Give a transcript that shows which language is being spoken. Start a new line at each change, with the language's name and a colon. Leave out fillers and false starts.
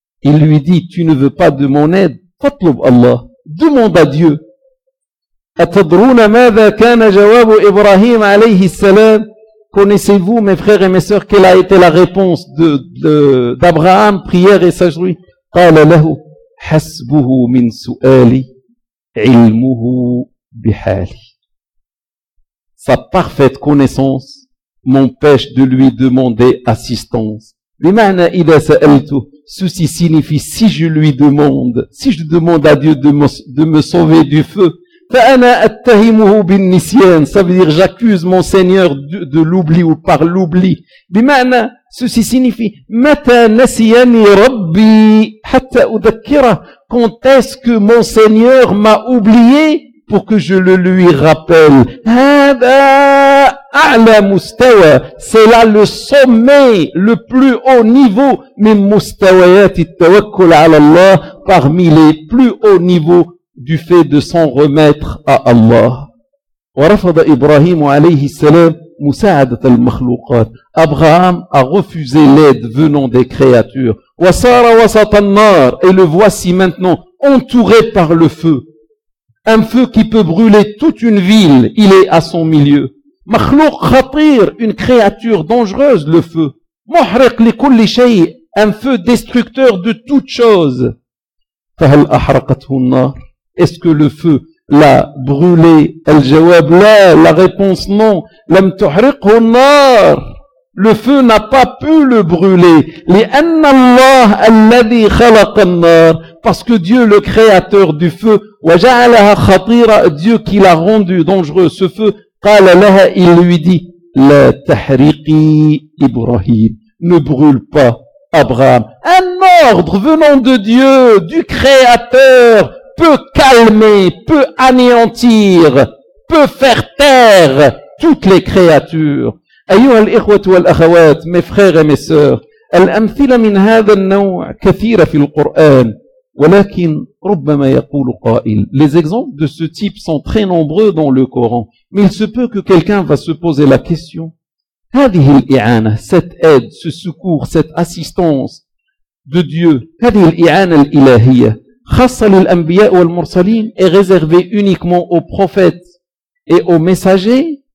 French: Il lui dit, tu ne veux pas de mon aide,
Arabic: فَطْلُبْ اللَّهُ,
French: demande à Dieu.
Arabic: أَتَدْرُونَ مَاذَا كَانَ جَوَابُ إِبْرَاهِيمَ عَلَيْهِ السَّلَامُ.
French: Connaissez-vous, mes frères et mes sœurs, quelle a été la réponse d'Abraham, prière et sagesse?
Arabic: قال له حسبه من سؤالي علمه بحالي.
French: Sa parfaite connaissance m'empêche de lui demander assistance.
Arabic: بمعنى إذا سألته,
French: ceci signifie si je lui demande, si je demande à Dieu de me sauver du feu.
Arabic: فأنا أتهمه بالنسيان.
French: Ça veut dire j'accuse mon Seigneur de l'oubli ou par l'oubli.
Arabic: بمعنى,
French: ceci signifie
Arabic: متى نسياني ربي حتى أذكره.
French: Quand est-ce que mon Seigneur m'a oublié pour que je le lui rappelle.
Arabic: هذا أعلى مستوى سلا لو سومي لو بلو او نيفو من مستويات التوكل على الله
French: parmi les plus hauts niveaux du fait de s'en remettre à Allah.
Arabic: ورفض إبراهيم عليه السلام مساعدة المخلوقات.
French: Abraham a refusé l'aide venant des créatures.
Arabic: وصار وسط النار.
French: Et le voici maintenant entouré par le feu. Un feu qui peut brûler toute une ville, il est à son milieu.
Arabic: مخلوق خطير,
French: une créature dangereuse, le feu.
Arabic: محرق لكل شيء,
French: un feu destructeur de toute chose.
Arabic: فهل أحرقته النار؟
French: Est-ce que le feu l'a brûlé?
Arabic: الجواب لا,
French: la réponse non.
Arabic: لم تحرقه النار.
French: Le feu n'a pas pu le brûler.
Arabic: لأن الله الذي خلق النار.
French: Parce que Dieu, le créateur du feu,
Arabic: وجعلها خطيرة,
French: Dieu qui l'a rendu dangereux, ce feu,
Arabic: قال لها,
French: il lui dit,
Arabic: لا تحرقي إبراهيم,
French: ne brûle pas Abraham. Un ordre venant de Dieu, du créateur, peut calmer, peut anéantir, peut faire taire toutes les créatures.
Arabic: أيها الإخوة والأخوات,
French: mes frères et mes sœurs,
Arabic: الأمثلة من هذا النوع كثيرة في القرآن. ولكن ربما يقول قائل.
French: Les exemples de ce type sont très nombreux dans le Coran. Mais il se peut que quelqu'un va se poser la question.
Arabic: هذه الإعانة,
French: cette aide, ce secours, cette assistance de Dieu,
Arabic: هذه الإعانة الإلهية, خاصة للأنبياء والمرسلين,
French: est réservée uniquement aux prophètes et aux messagers.